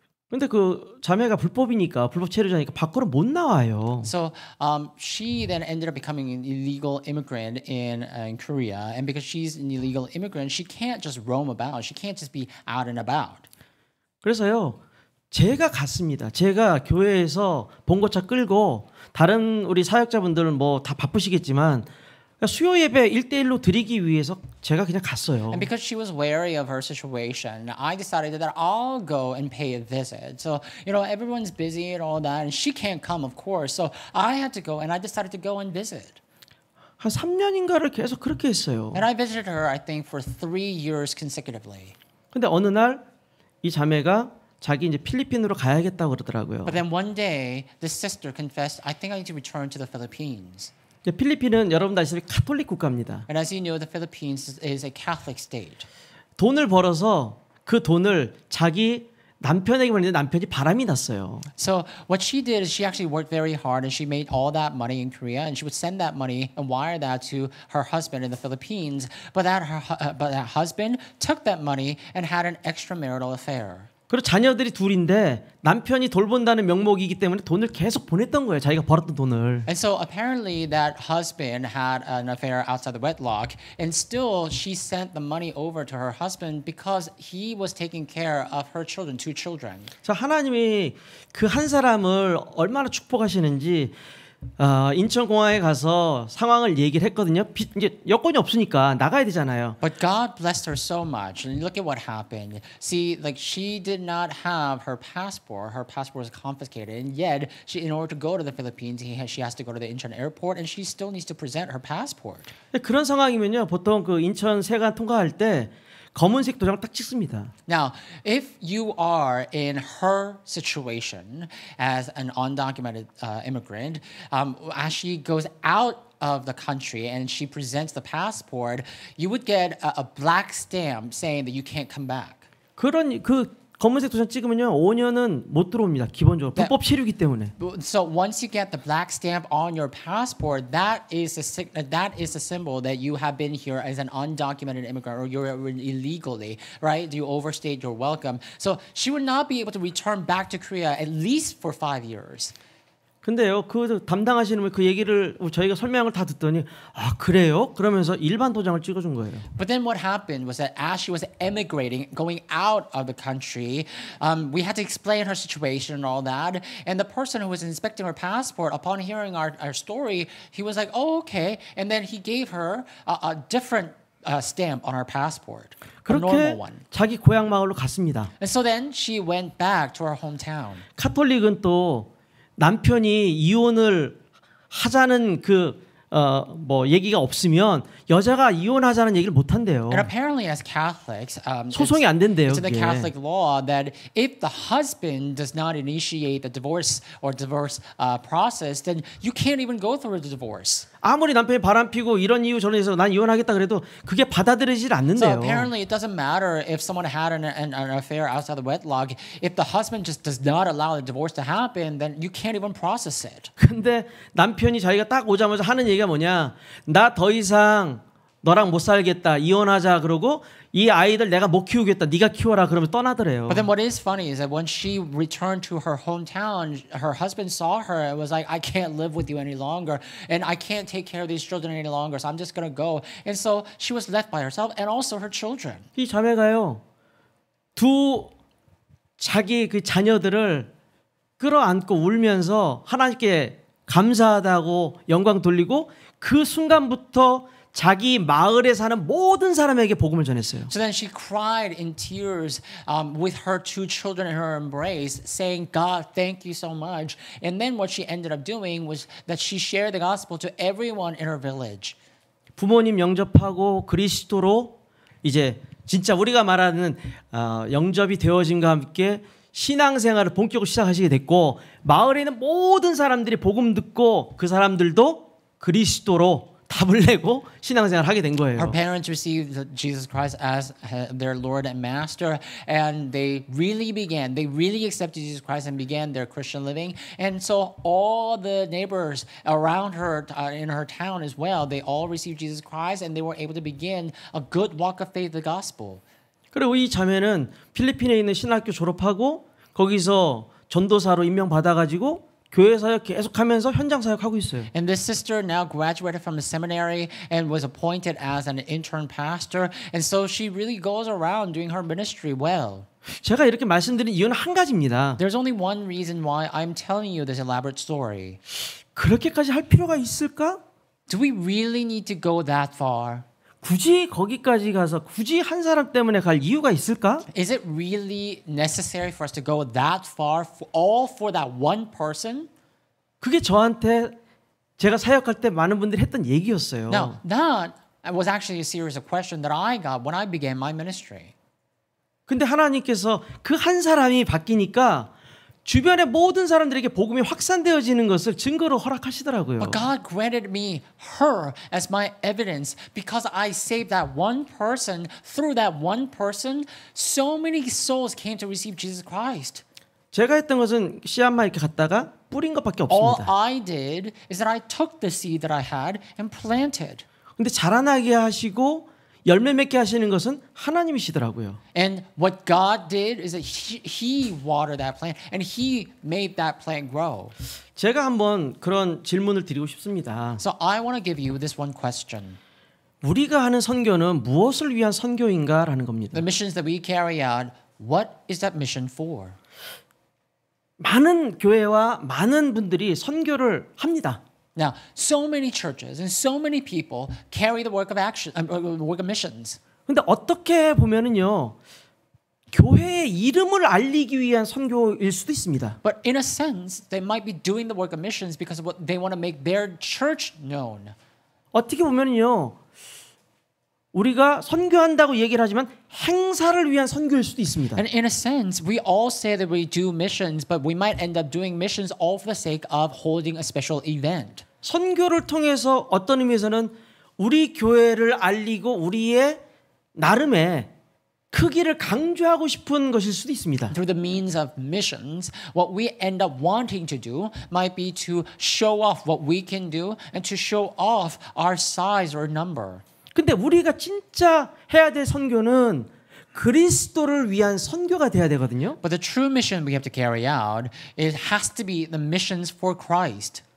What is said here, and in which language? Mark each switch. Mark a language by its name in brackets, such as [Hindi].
[Korean] 근데 그 자매가 불법이니까 불법 체류자니까 밖으로 못 나와요. [English] So she then ended up becoming an illegal immigrant in Korea, and because she's an illegal immigrant, she can't just roam about. She can't just be out and about. [Korean] 그래서요. 제가 갔습니다. 제가 교회에서 봉고차 끌고 다른 우리 사역자분들은 뭐 다 바쁘시겠지만 수요 예배 1대1로 드리기 위해서 제가 그냥 갔어요. [English] And because she was wary of her situation, I decided that I'll go and pay a visit. So, you know, everyone's busy and all that, and she can't come, of course. So I had to go, and I decided to go and visit. [Korean] 한 3년인가를 계속 그렇게 했어요. [English] And I visited her, I think, for 3 years consecutively. [Korean] 근데 어느 날 이 자매가 자기 이제 필리핀으로 가야겠다고 그러더라고요. [English] But then one day, this sister confessed, I think I need to return to the Philippines. [Korean] 필리핀은 여러분도 아시다시피 카톨릭 국가입니다. [English] And as you know, the Philippines is a Catholic state. [Korean] 돈을 벌어서 그 돈을 자기 남편에게 보냈는데 남편이 바람이 났어요. [English] So what she did is she actually worked very hard and she made all that money in Korea and she would send that money and wire that to her husband in the Philippines. But that husband took that money and had an extramarital affair. [Korean] 그리고 자녀들이 둘인데 남편이 돌본다는 명목이기 때문에 돈을 계속 보냈던 거예요. 자기가 벌었던 돈을. [English] And so apparently that husband had an affair outside the wedlock, and still she sent the money over to her husband because he was taking care of her children, 2 children. [Korean] 그래서 하나님이 그 한 사람을 얼마나 축복하시는지 인천공항에 가서 상황을 얘기를 했거든요. 이제 여권이 없으니까 나가야 되잖아요. [English] But God blessed her so much. And look at what happened. See, like she did not have her passport. Her passport was confiscated. And yet, in order to go to the Philippines, she has to go to the Incheon airport and she still needs to present her passport. [Korean] 그런 상황이면요. 보통 그 인천 세관 통과할 때 검은색 도장을 딱 찍습니다. [English] Now, if you are in her situation as an undocumented immigrant, as she goes out of the country and she presents the passport, you would get a black stamp saying that you can't come back. [Korean] 그런 그 검은색 도장 찍으면요 5년은 못 들어옵니다. 기본적으로 불법 체류이기 때문에. [English] So once you get the black stamp on your passport, that is a symbol that you have been here as an undocumented immigrant or you're illegally, right? You overstayed your welcome. So she would not be able to return back to Korea at least for 5 years. [Korean] 근데요, 그 담당하시는 분 그 얘기를 저희가 설명을 다 듣더니 아 그래요? 그러면서 일반 도장을 찍어준 거예요. [English] But then what happened was that as she was emigrating, going out of the country, we had to explain her situation and all that. And the person who was inspecting her passport, upon hearing our story, he was like, "Oh, okay." And then he gave her a different stamp on her passport, a [Korean] 그렇게 [English] normal one. [Korean] 자기 고향 마을로 갔습니다. [English] And so then she went back to her hometown. [Korean] 카톨릭은 또 남편이 이혼을 하자는 뭐 얘기가 없으면 여자가 이혼하자는 얘기를 못 한대요. [English] And apparently, as Catholics, [Korean] 소송이 안 된대요. [English] it's in the [Korean] 그게. [English] Catholic law that if the husband does not initiate the divorce process, then you can't even go through the divorce. [Korean] 아무리 남편이 바람피고 이런 이유 저런 해서 난 이혼하겠다 그래도 그게 받아들이질 [English] So [Korean] 않는데요. [English] apparently, it doesn't matter if someone had an affair outside the wedlock. If the husband just does not allow the divorce to happen, then you can't even process it. [Korean] 근데 남편이 자기가 딱 오자마자 하는 얘기가 뭐냐? 나 더 이상 너랑 못 살겠다. 이혼하자 그러고 이 아이들 내가 못 키우겠다. 네가 키워라 그러면 떠나더래요. [English] But then what is funny is that when she returned to her hometown, her husband saw her and was like, I can't live with you any longer and I can't take care of these children any longer, so I'm just going to go. And so she was left by herself and also her children. [Korean] 이 자매가요. 자기 그 자녀들을 끌어안고 울면서 하나님께 감사하다고 영광 돌리고 그 순간부터 자기 마을에 사는 모든 사람에게 복음을 전했어요. [English] So then she cried in tears with her 2 children in her embrace, saying, God, thank you so much. And then what she ended up doing was that she shared the gospel to everyone in her village. [Korean] 부모님 영접하고 그리스도로 이제 진짜 우리가 말하는 영접이 되어짐과 함께 신앙생활을 본격으로 시작하시게 됐고 마을에 있는 모든 사람들이 복음 듣고 그 사람들도 그리스도로 답을 내고 신앙생활을 하게 된 거예요. [English] Her parents received Jesus Christ as their Lord and Master, and they really accepted Jesus Christ and began their Christian living. And so all the neighbors around her in her town as well, they all received Jesus Christ, and they were able to begin a good walk of faith, the gospel. [Korean] 그리고 이 자매는 필리핀에 있는 신학교 졸업하고 거기서 전도사로 임명받아가지고 교회 사역 계속하면서 현장 사역하고 있어요. [English] And this sister now graduated from the seminary and was appointed as an intern pastor, and so she really goes around doing her ministry well. [Korean] 제가 이렇게 말씀드린 이유는 한 가지입니다. [English] There's only one reason why I'm telling you this elaborate story. [Korean] 그렇게까지 할 필요가 있을까? [English] Do we really need to go that far? [Korean] 굳이 거기까지 가서 굳이 한 사람 때문에 갈 이유가 있을까? [English] Is it really necessary for us to go that far, all for that one person? [Korean] 그게 저한테 제가 사역할 때 많은 분들이 했던 얘기였어요. [English] Now, that was actually a series of questions that I got when I began my ministry. [Korean] 근데 하나님께서 그 한 사람이 바뀌니까 주변의 모든 사람들에게 복음이 확산되어지는 것을 증거로 허락하시더라고요. [English] But God granted me her as my evidence because I saved that one person. Through that one person, so many souls came to receive Jesus Christ. [Korean] 제가 했던 것은 씨앗만 이렇게 갖다가 뿌린 것밖에 [English] All [Korean] 없습니다. [English] I did is that I took the seed that I had and planted. [Korean] 근데 자라나게 하시고 열매 맺게 하시는 것은 하나님이시더라고요. [English] And what God did is that He watered that plant and He made that plant grow. [Korean] 제가 한번 그런 질문을 드리고 싶습니다. [English] So I want to give you this one question. [Korean] 우리가 하는 선교는 무엇을 위한 선교인가라는 겁니다. [English] The missions that we carry out, what is that mission for? [Korean] 많은 교회와 많은 분들이 선교를 합니다. [English] Now, so many churches and so many people carry the work of action, work of missions. [Korean] 근데 어떻게 보면은요. 교회의 이름을 알리기 위한 선교일 수도 있습니다. [English] But in a sense, they might be doing the work of missions because of what they want to make their church known. [Korean] 어떻게 보면은요. 우리가 선교한다고 얘기를 하지만 행사를 위한 선교일 수도 있습니다. [English] And in a sense, we all say that we do missions, but we might end up doing missions all for the sake of holding a special event. [Korean] 선교를 통해서 어떤 의미에서는 우리 교회를 알리고 우리의 나름의 크기를 강조하고 싶은 것일 수도 있습니다. [English] Through the means of missions, what we end up wanting to do might be to show off what we can do and to show off our size or number. [Korean] 근데 우리가 진짜 해야 될 선교는 그리스도를 위한 선교가 돼야 되거든요. [English] But the true mission we have to carry out, it has to be the missions for Christ.